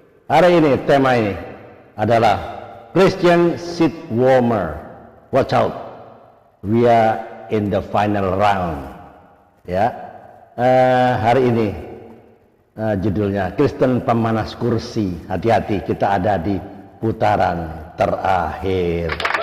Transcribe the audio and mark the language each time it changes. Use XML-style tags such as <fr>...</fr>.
<id>Hari ini tema ini adalah</id> <en>Christian seat warmer. Watch out. We are in the final round. Ya.</en> <id>Hari ini judulnya Kristen pemanas kursi. Hati-hati, kita ada di putaran terakhir.</id>